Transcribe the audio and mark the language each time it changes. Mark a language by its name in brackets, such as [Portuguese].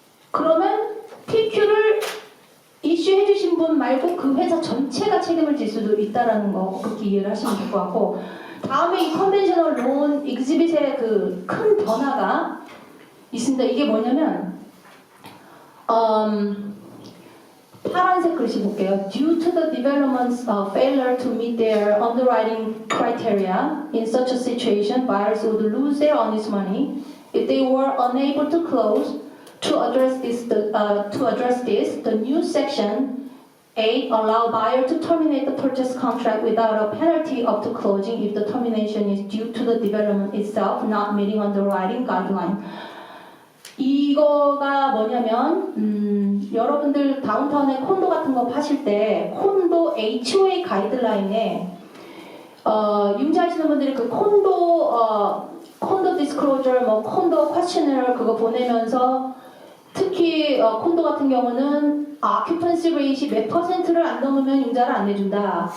[Korean] 그러면 PQ를 이슈해 주신 분 말고 그 회사 전체가 책임을 질 수도 있다라는 거 그렇게 이해를 하시면 될 것 같고, 다음에 이 컨벤셔널 론 익스빗의 그 큰 변화가 있습니다. 이게 뭐냐면 파란색 글씨 볼게요. [English] Due to the development's failure to meet their underwriting criteria, in such a situation, buyers would lose their earnest money if they were unable to close. To address this, the new section 8. Allow buyer to terminate the purchase contract without a penalty up to closing if the termination is due to the development itself not meeting underwriting guideline. [Korean] 이거가 뭐냐면 여러분들 다운타운에 콘도 같은 거 파실 때 콘도 HOA 가이드라인에 융자하시는 분들이 그 콘도 디스클로저 뭐 콘도 퀘스처너를 그거 보내면서 특히 콘도 같은 경우는 occupancy rate이 몇 %를 안 넘으면 융자를 안 내준다.